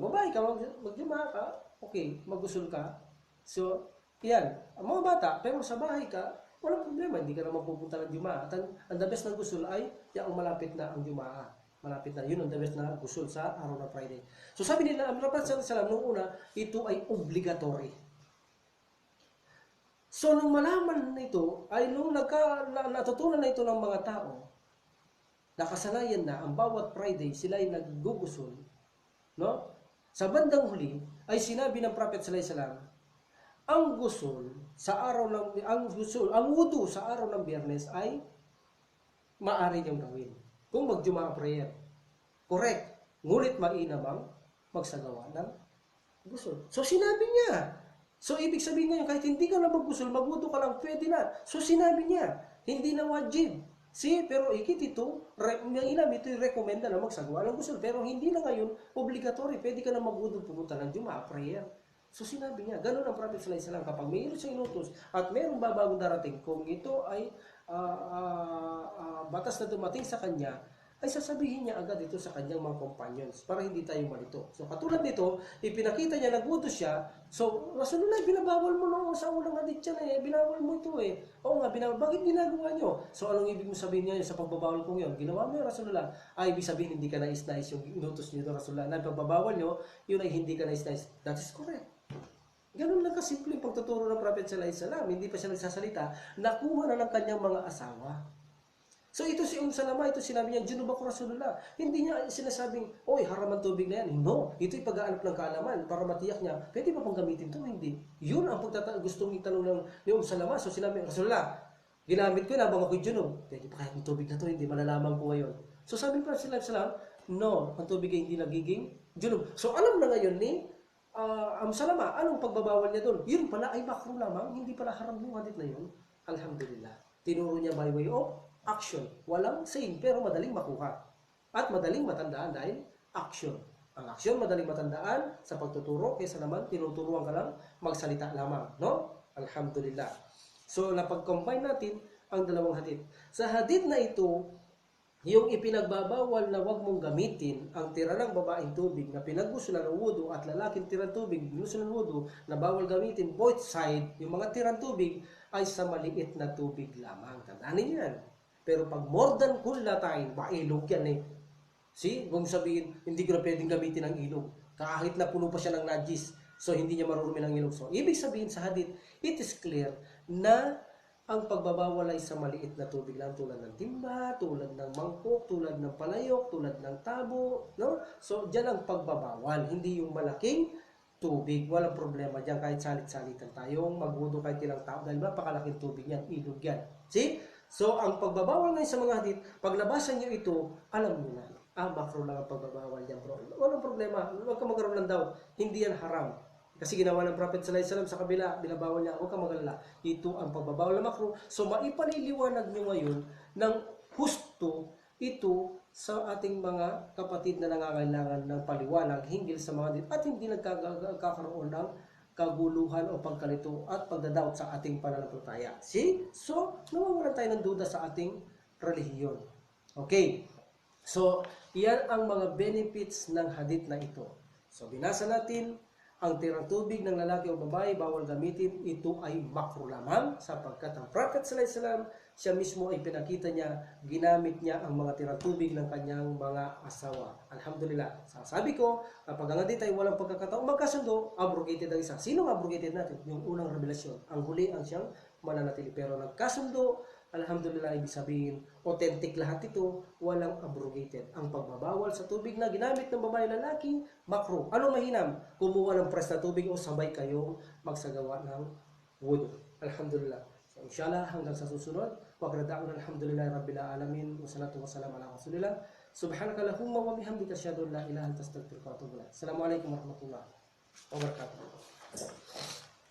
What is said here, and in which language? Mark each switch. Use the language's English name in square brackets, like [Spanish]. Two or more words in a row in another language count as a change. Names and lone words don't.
[Filipino] Babae ka, mag-Jumaa ka, okay, maggusul ka. So, yan. Ang mga bata, pero sa bahay ka, walang problema. Hindi ka na magpupunta ng Jumaa. At ang [English] the best [Filipino] na gusul ay yung malapit na ang Jumaa. Malapit na. Yun ang [English] the best [Filipino] na gusul sa araw ng Friday. So sabi nila, ang Prophet [Arabic] صلى الله عليه وسلم [Filipino] nung una, ito ay obligatory. So nung malaman nito, ay nung natutunan na ito ng mga tao, nakasanayan na ang bawat Friday sila ay naggugusul, no? Sa bandang huli ay sinabi ng Prophet [Arabic] صلى الله عليه وسلم, [Filipino] ang gusul sa araw ng ang wudu sa araw ng Biyernes ay maaari niyong gawin kung mag-Jumaa prayer. Correct. Ngunit mainam ang magsagawa ng gusul. So sinabi niya. So ibig sabihin ngayon, kahit hindi ka na mag-gusul, magwudu ka lang, pwede na. So sinabi niya, hindi na wajib. See, pero ikit ito, ilam ito i-recommenda na magsagawa ng gusul. Pero hindi na ngayon, obligatory. Pwede ka na magwudu, pumunta ng Jumaa prayer. So sinabi niya, ganun ang Prophet [Arabic] صلى الله عليه وسلم, [Filipino] kapag mayroon siyang inutos at mayroong babagong darating, kung ito ay batas na dumating sa kanya, ay sasabihin niya agad ito sa kanyang mga companions para hindi tayo malito. So katulad nito, ipinakita niya, nagwudu siya, so Rasulullah, binabawal mo noon sa unang hadith yan eh, binawal mo ito eh. Oo nga, binawal, bakit ginagawa niyo? So anong ibig mo sabihin niya sa pagbabawal kong yun? Ginawa mo yun, Rasulullah. Ay, ibig sabihin hindi ka nais-nais yung inutos niyo, Rasulullah, na pagbabawal niyo, yun ay hindi ka nais-nais. [English] That is correct. [Filipino] Ganun lang kasimple yung pagtuturo ng Prophet [Arabic] صلى الله عليه وسلم. [Filipino] Hindi pa siya nagsasalita, nakuha na ng kanyang mga asawa. So ito si Salama, ito sinabi niya, junub ako Rasulullah. Hindi niya sinasabing, oy, haram ang tubig na yan. No, ito'y pag-aanap ng kaalaman para matiyak niya, pwede ba pang gamitin ito? Hindi. Yun ang gustong itanong ni Salama. So sinabi, Rasulullah, ginamit ko na habang ako'y junub. Pwede pa kaya ang tubig na ito, hindi malalaman ko ngayon. So sabi pa sila, no, ang tubig ay hindi nagiging junub. So alam na ngayon ni Salama, anong pagbabawal niya doon? Yun pala ay makruh lamang, hindi pala haram yung hadith na yun. Alhamdulillah. Tinuro niya [English] by way of action. [Filipino] Walang saying, pero madaling makuha. At madaling matandaan dahil action. Ang action, madaling matandaan sa pagtuturo, kaysa naman, tinuturuan ka lang, magsalita lamang. No? Alhamdulillah. So, napag-combine natin ang dalawang hadith. Sa hadith na ito, yung ipinagbabawal na wag mong gamitin ang tira ng babaeng tubig na pinaggusulan ng wudu at lalaking tirang tubig, ginusulan ng wudu, na bawal gamitin [English] both side, [Filipino] yung mga tirang tubig, ay sa maliit na tubig lamang. Tandaan niyo yan. Pero pag [English] more than [Filipino] kullatain, ilog yan eh. See? Kung sabihin, hindi ko na pwedeng gamitin ang ilog. Kahit na puno pa siya ng najis, so hindi niya marurumi ng ilog. So, ibig sabihin sa hadith, [English] it is clear [Filipino] na ang pagbabawal ay sa maliit na tubig lang, tulad ng timba, tulad ng mangkok, tulad ng palayok, tulad ng tabo. No? So, dyan ang pagbabawal. Hindi yung malaking tubig. Walang problema dyan. Kahit salit-salitan tayong magwudu kahit ilang tao. Dahil napakalaking tubig yan. Ilog yan. See? So, ang pagbabawal ngayon sa mga hadith, pag nabasan nyo ito, alam nyo na. Makruh lang ang pagbabawal yan, bro. Walang problema. Huwag ka magkaroon ng doubt. Hindi yan haram. Kasi ginawa ng Prophet [Arabic] صلى الله عليه وسلم [Filipino] sa kabila, binabawal niya, huwag kang mag-alala. Ito ang pagbabawal ng makruh. So maipaliliwanag nyo ngayon ng husto ito sa ating mga kapatid na nangangailangan ng paliwanag hinggil sa mga at hindi nagkakaroon ng kaguluhan o pagkalito at pagdadoubt sa ating pananampalataya. See? So, nawawalan tayo ng duda sa ating relihiyon. Okay. So, iyan ang mga benefits ng hadith na ito. So, binasa natin, ang tirang tubig ng lalaki o babae bawal gamitin, ito ay makruh lamang sapagkat ang Prophet [Arabic] صلى الله عليه وسلم [Filipino] siya mismo ay pinakita niya, ginamit niya ang mga tirang tubig ng kanyang mga asawa. Alhamdulillah. Sabi ko, kapag ang hadith ay walang pagkakataong magkasundo, abrogated ang isa. Sino ang abrogated natin? Yung unang revelasyon. Ang huli ang siyang mananatili. Pero nagkasundo, alhamdulillah, ibig sabihin, authentic lahat ito, walang abrogated. Ang pagbabawal sa tubig na ginamit ng babae lalaki, makruh. Ano mahinam? Kumuha ng press na tubig o sabay kayong magsagawa ng wudu. [Arabic] Alhamdulillah. So, inshallah, [Filipino] hanggang sa susunod, [Arabic] wagradaan الحمد لله رب العالمين، والصلاة والسلام على رسول الله. سبحانك اللهم وبحمدك أشهد أن لا إله إلا أنت أستغفرك وأتوب إليك. السلام عليكم ورحمة الله وبركاته.